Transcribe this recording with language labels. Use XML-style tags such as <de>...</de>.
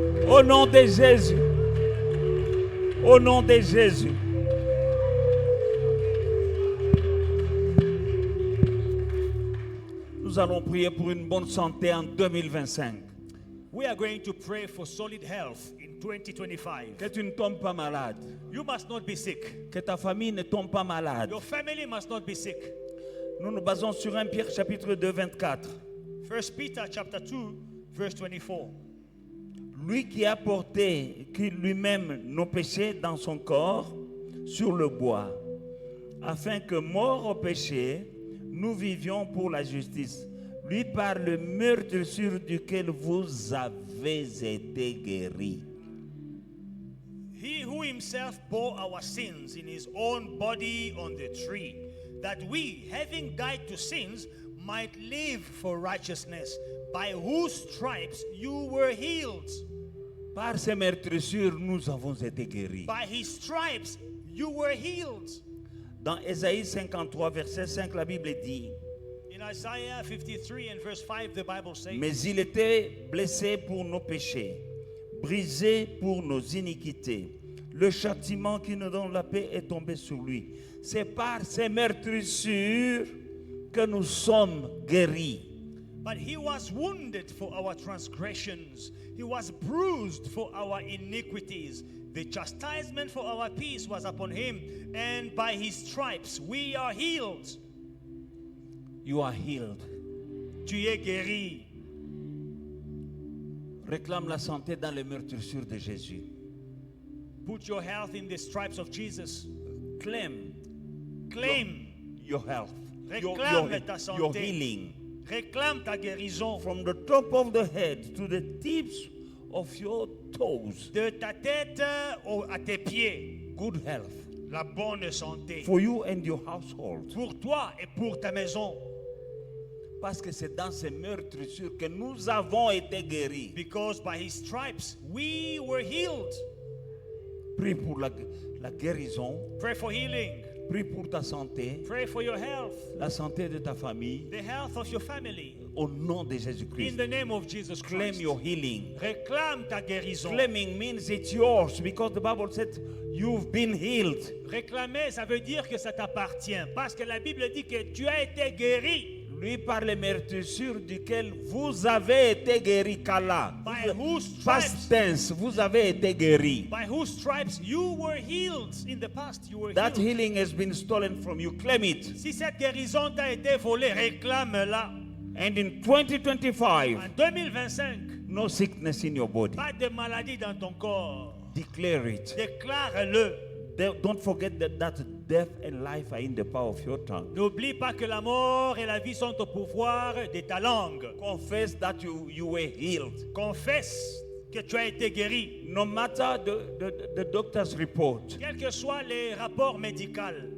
<fr>Au nom de Jésus. Au nom de Jésus. Nous allons prier pour une bonne santé en 2025.</fr> <en>We are going to pray for solid health in 2025.</en> <fr>Que tu ne tombes pas malade.</fr> <en>You must not be sick.</en> <fr>Que ta famille ne tombe pas malade.</fr> <en>Your family must not be sick.</en> <fr>Nous nous basons sur 1 Pierre chapitre 2, 24.</fr> <en>1 Peter chapter 2, verse 24.</en> <fr>Lui qui a porté lui-même nos péchés dans son corps sur le bois, afin que, morts au péché, nous vivions pour la justice. Lui par le meurtrissure duquel vous avez été guéris.</fr> <en>He who himself bore our sins in his own body on the tree, that we, having died to sins, might live for righteousness, by whose stripes you were healed.</en> <fr>Par ses meurtrissures, nous avons été guéris.</fr> <en>By his stripes you were healed.</en> <fr>Dans Ésaïe 53, verset 5, la Bible dit,</fr> <en>In Isaiah 53 and verse 5, the Bible says,</en> <fr>mais il était blessé pour nos péchés, brisé pour nos iniquités. Le châtiment qui nous donne la paix est tombé sur lui. C'est par ses meurtrissures que nous sommes guéris.</fr> <en>But he was wounded for our transgressions. He was bruised for our iniquities. The chastisement for our peace was upon him, and by his stripes we are healed. You are healed.</en> <fr>Tu es guéri. Réclame la santé dans les meurtrissures de Jésus.</fr> <en>Put your health in the stripes of Jesus. Claim Claim. your health,</en> <fr>Réclame ta santé.</fr> <en>your healing.</en> <fr>Réclame ta guérison.</fr> <en>From the top of the head to the tips of your toes.</en> <fr>De ta tête à tes pieds.</fr> <en>Good health.</en> <fr>La bonne santé.</fr> <en>For you and your household.</en> <fr>Pour toi et pour ta maison. Parce que c'est dans ces meurtrissures que nous avons été guéris.</fr> <en>Because by his stripes we were healed.</en> <fr>Prie pour la guérison.</fr> <en>Pray for healing.</en> <fr>Prie pour ta santé.</fr> <en>Pray for your health.</en> <fr>La santé de ta famille.</fr> <en>The health of your family.</en> <fr>Au nom de Jésus-Christ.</fr> <en>In the name of Jesus Christ. Claim your healing.</en> <fr>Réclame ta guérison.</fr> <en>Claiming means it's yours because the Bible said you've been healed.</en> <fr>Réclamer, ça veut dire que ça t'appartient. Parce que la Bible dit que tu as été guéri. Lui par les meurtrissures duquel vous avez été guéris. Kala.</fr> <en>By whose Past stripes, tense,</en> <fr>vous avez été guéris.</fr> <en>by whose stripes you were healed. In the past you were That healed. healing has been stolen from you. Claim it.</en> <fr>Si cette guérison t'a été volée, réclame-la.</fr> <en>And in 2025,</en> <fr>En 2025,</fr> <en>no sickness in your body.</en> <fr>pas de maladie dans ton corps.</fr> <en>Declare it.</en> <fr>Déclare-le.</fr> <en>Don't forget that death and life are in the power of your tongue.</en> <fr>N'oublie pas que la mort et la vie sont au pouvoir de ta langue.</fr> <en>Confess that you were healed.</en> <fr>Confesse que tu as été guéri.</fr> <en>No matter the doctor's report,</en> <fr>Quels que soient les rapports médicaux,</fr>